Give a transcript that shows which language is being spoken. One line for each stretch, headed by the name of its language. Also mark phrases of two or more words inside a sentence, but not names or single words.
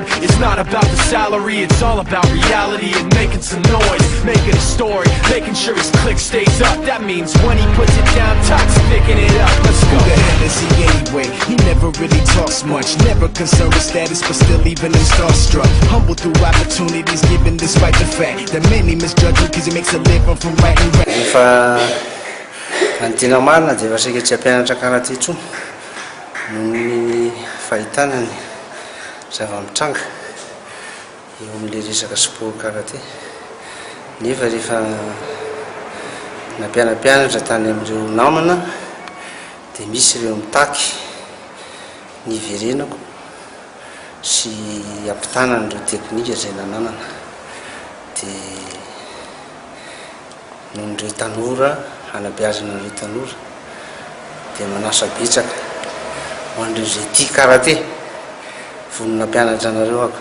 English: It's not about the salary, it's all about reality and making some noise, making a story, making sure his click stays up. That means when he puts it down, Toxic picking it up. Let's go. Who the hell is he anyway? He never really talks much, never concerned with status, but still even him starstruck. Humble through opportunities given despite the fact that many misjudge him because he makes a living from writing rap.
Malagasy: Tena marina dia efa saika tsy hampianatra karaté intsony noho ny fahitana ny zava-mitranga eo amin'ilay resaka sport karaté. Nefa rehefa nampianampianatra tany amin'ireo namana dia misy ireo mitaky ny iverenako sy ampitana an'ireo teknika izay nananana dia noho n'ireo tanora hanabeazana an'ireo tanora dia manasa betsaka ho an'ireo izay tia karaté vonona nampianatra anareo ako.